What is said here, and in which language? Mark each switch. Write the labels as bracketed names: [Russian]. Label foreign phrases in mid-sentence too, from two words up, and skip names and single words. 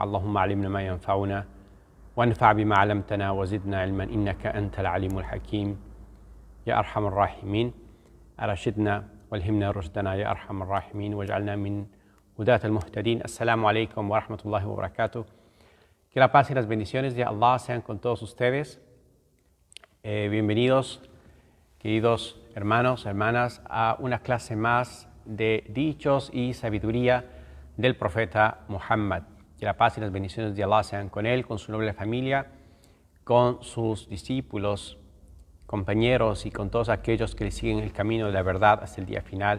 [Arabic] اللهم علمنا ما ينفعنا وانفع بما علمتنا وزدنا علما إنك أنت العليم الحكيم يا أرحم الراحمين. أرشدنا والهمنا رشدنا يا أرحم الراحمين واجعلنا من هداة المهتدين. السلام عليكم ورحمة الله وبركاته. [Spanish] Que la paz y las bendiciones de Allah sean con todos ustedes. Bienvenidos, queridos hermanos, hermanas, a una clase más de dichos y sabiduría del profeta Muhammad. Que la paz y las bendiciones de Allah sean con él, con su noble familia, con sus discípulos, compañeros y con todos aquellos que le siguen el camino de la verdad hasta el día final.